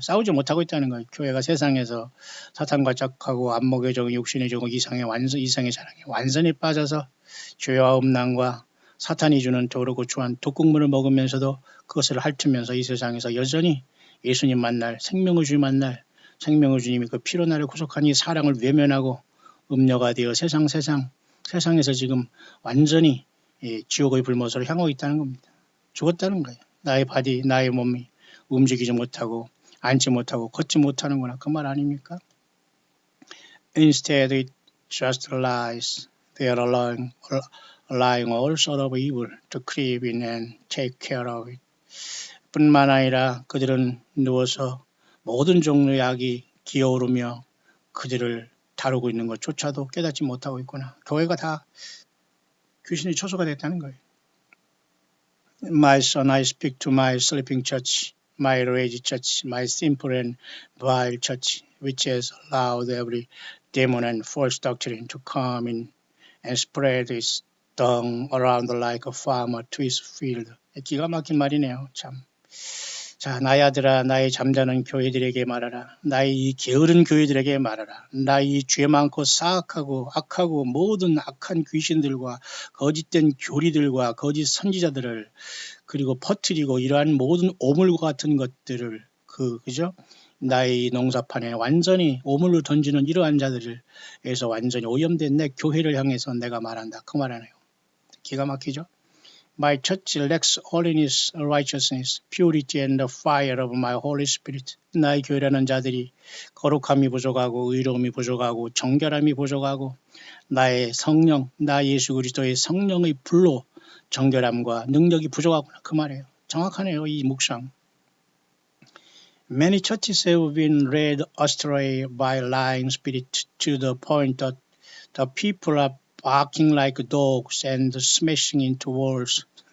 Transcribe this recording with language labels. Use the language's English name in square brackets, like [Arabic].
[Korean] 싸우지 못하고 있다는 거예요. 교회가 세상에서 사탄과 짝하고 안목의 종, 육신의 종, 이상의 자랑에 완전히 빠져서 죄와 음란과 사탄이 주는 더럽고 추한 독국물을 먹으면서도 그것을 핥으면서 이 세상에서 여전히 예수님 만날 생명의 주님 만날 생명의 주님이 그 피로 나를 구속한 이 사랑을 외면하고 음녀가 되어 세상에서 지금 완전히 지옥의 불못으로 향하고 있다는 겁니다. 죽었다는 거예요. 나의 몸이 움직이지 못하고 앉지 못하고 걷지 못하는구나 그 말 아닙니까? [English] Instead it just lies They are allowing all sort of evil to creep in and take care of it. [Korean] 뿐만 아니라 그들은 누워서 모든 종류의 악이 기어오르며 그들을 다루고 있는 것조차도 깨닫지 못하고 있구나. 교회가 다 귀신의 처소가 됐다는 거예요. [English] My son, I speak to my sleeping church, my rage church, my simple and vile church, which has allowed every demon and false doctrine to come in and spread its dung around like a farmer to his field. [Korean] 기가 막힌 말이네요. 참. 자, 나의 아들아, 나의 잠자는 교회들에게 말하라. 나의 이 게으른 교회들에게 말하라. 나의 이 죄 많고 사악하고 악하고 모든 악한 귀신들과 거짓된 교리들과 거짓 선지자들을 그리고 퍼뜨리고 이러한 모든 오물과 같은 것들을 그죠? 나의 농사판에 완전히 오물로 던지는 이러한 자들에서 완전히 오염된 내 교회를 향해서 내가 말한다. 그 말하네요. 기가 막히죠? [English] My church lacks holiness, righteousness, purity and the fire of my Holy Spirit. [Korean] 나의 교회라는 자들이 거룩함이 부족하고 의로움이 부족하고 정결함이 부족하고 나의 성령, 나 예수 그리스도의 성령의 불로 정결함과 능력이 부족하구나. 그 말이에요. 정확하네요. 이 묵상. [English] Many churches have been led astray by lying spirits to the point that the people are barking like dogs and smashing into walls.